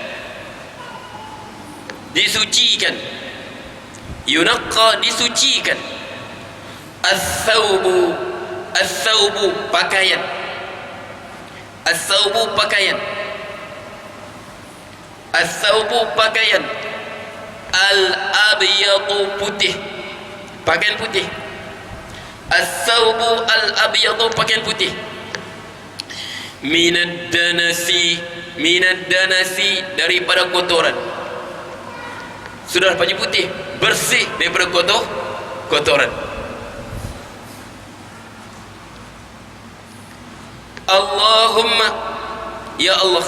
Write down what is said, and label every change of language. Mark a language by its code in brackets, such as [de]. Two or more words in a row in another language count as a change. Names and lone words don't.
[ms] yunaqqa disucikan as-thawbu pakaian as-thawbu pakaian al-abyadu putih pakaian putih [ar] الثوب الأبيض [ms] pakaian putih [ar] من الدنس [ms] daripada kotoran. Sudah baju putih bersih daripada kotoran. [ar] اللهم يا الله.